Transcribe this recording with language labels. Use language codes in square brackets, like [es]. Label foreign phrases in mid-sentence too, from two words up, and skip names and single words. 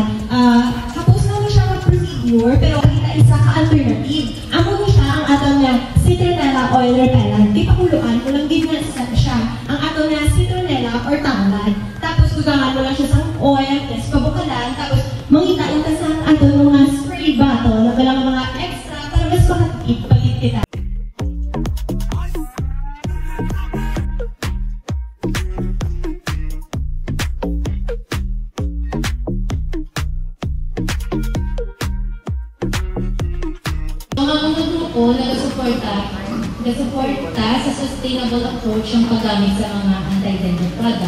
[hil] Hapos na siya mag-procedure pero kita isa ka alternative. Amo ni siya ang atong nga [en] citronella oil repellent. [hil] Di pakuluan mo lang din nga siya ang atong nga citronella or tanglad. Tapos gugangan mo lang siya sa oil, tapos pabukalan, tapos mangitain ka sa atong mga spray bottle [tl] na walang mga extra para mas makatipid [hil] palit kita. Mga grupo nagsuporta sa [en] sustainable approach [hil] ang paggamit sa mga [en] anti-dengue product.